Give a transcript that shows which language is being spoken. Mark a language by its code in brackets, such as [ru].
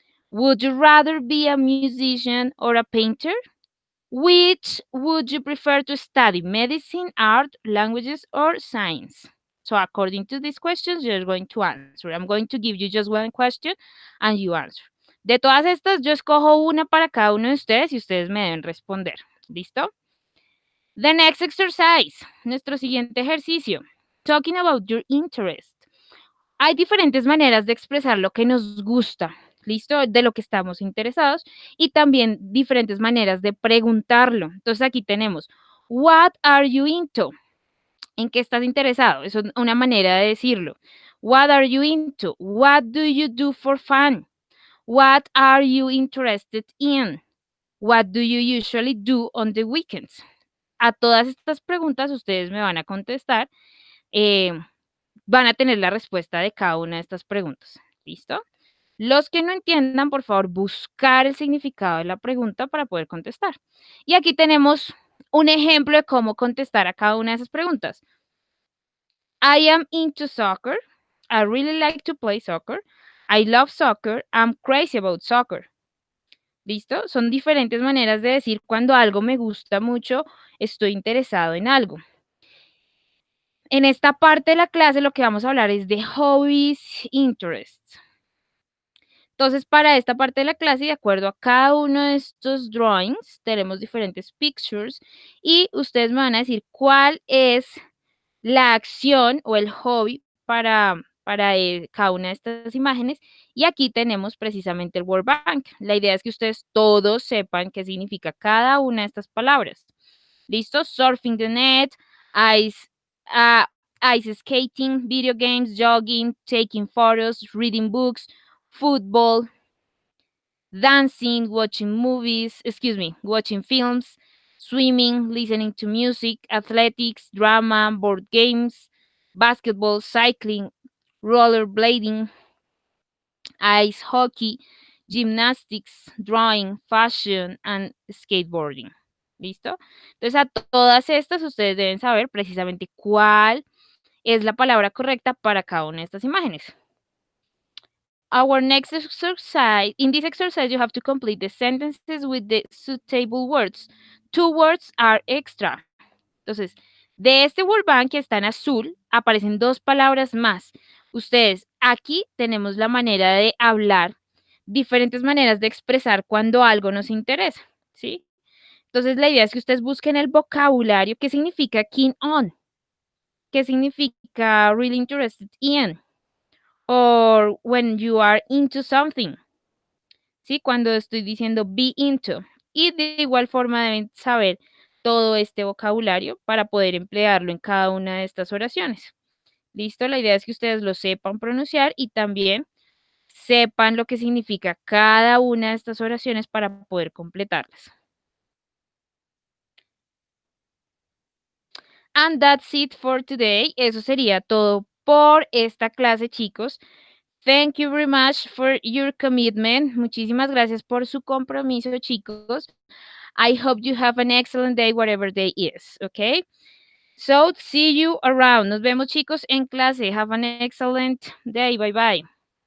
[en] Would you rather be a musician or a painter? Which would you prefer to study, medicine, art, languages, or science? So according to these questions, you're going to answer. I'm going to give you just one question and you answer. [es] De todas estas, yo escojo una para cada uno de ustedes y ustedes me deben responder. ¿Listo? [en] The next exercise, [es] nuestro siguiente ejercicio. [en] Talking about your interest. [es] Hay diferentes maneras de expresar lo que nos gusta, ¿listo? De lo que estamos interesados y también diferentes maneras de preguntarlo. Entonces aquí tenemos, [en] what are you into? [es] ¿En qué estás interesado? Eso es una manera de decirlo. [en] What are you into? What do you do for fun? What are you interested in? What do you usually do on the weekends? [es] A todas estas preguntas ustedes me van a contestar. Van a tener la respuesta de cada una de estas preguntas. ¿Listo? Los que no entiendan, por favor, buscar el significado de la pregunta para poder contestar. Y aquí tenemos un ejemplo de cómo contestar a cada una de esas preguntas. [en] I am into soccer. I really like to play soccer. I love soccer. I'm crazy about soccer. [es] ¿Listo? Son diferentes maneras de decir cuando algo me gusta mucho, estoy interesado en algo. En esta parte de la clase lo que vamos a hablar es de hobbies, interests. Entonces, para esta parte de la clase, de acuerdo a cada uno de estos drawings, tenemos diferentes pictures y ustedes me van a decir cuál es la acción o el hobby para cada una de estas imágenes. Y aquí tenemos precisamente el Word Bank. La idea es que ustedes todos sepan qué significa cada una de estas palabras. ¿Listo? [en] Surfing the net, ice, ice skating, video games, jogging, taking photos, reading books, football, dancing, watching films, swimming, listening to music, athletics, drama, board games, basketball, cycling, rollerblading, ice hockey, gymnastics, drawing, fashion, and skateboarding. [es] ¿Listo? Entonces, a todas estas ustedes deben saber precisamente cuál es la palabra correcta para cada una de estas imágenes. [en] Our next exercise, in this exercise, you have to complete the sentences with the suitable words. 2 words are extra. [es] Entonces, de este word bank que está en azul, aparecen 2 palabras más. Ustedes, aquí tenemos la manera de hablar, diferentes maneras de expresar cuando algo nos interesa, ¿sí? Entonces, la idea es que ustedes busquen el vocabulario. ¿Qué significa keen on? ¿Qué significa [en] really interested in? Or when you are into something. [es] ¿sí? Cuando estoy diciendo be into. Y de igual forma deben saber todo este vocabulario para poder emplearlo en cada una de estas oraciones. ¿Listo? La idea es que ustedes lo sepan pronunciar y también sepan lo que significa cada una de estas oraciones para poder completarlas. [en] And that's it for today. [es] Eso sería todo por esta clase, chicos. [en] Thank you very much for your commitment. [es] Muchísimas gracias por su compromiso, chicos. [en] I hope you have an excellent day, whatever day is, okay? So, see you around. [es] Nos vemos, chicos, en clase. [en] Have an excellent day. Bye bye.